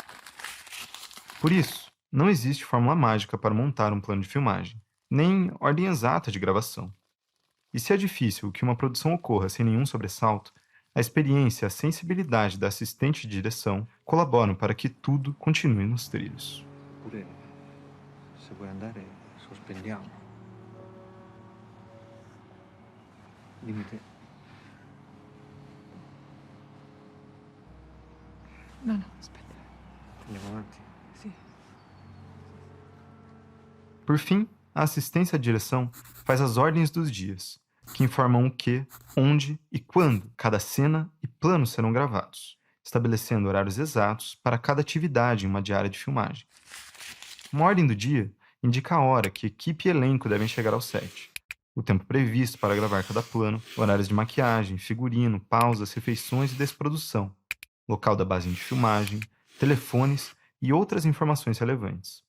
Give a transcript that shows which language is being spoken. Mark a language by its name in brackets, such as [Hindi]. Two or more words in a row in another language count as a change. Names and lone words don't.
[Portuguese] Por isso, não existe fórmula mágica para montar um plano de filmagem, nem ordem exata de gravação. E se é difícil que uma produção ocorra sem nenhum sobressalto, a experiência e a sensibilidade da assistente de direção colaboram para que tudo continue nos trilhos. [Italian] Pure, se vuoi andare, sospendiamo. Dimmi te. No, no, aspetta. Andiamo avanti. Sì. [Portuguese] Por fim, a assistência de direção faz as ordens dos dias, que informam o que, onde e quando cada cena e plano serão gravados, estabelecendo horários exatos para cada atividade em uma diária de filmagem. Uma ordem do dia indica a hora que equipe e elenco devem chegar ao set, o tempo previsto para gravar cada plano, horários de maquiagem, figurino, pausas, refeições e desprodução, local da base de filmagem, telefones e outras informações relevantes.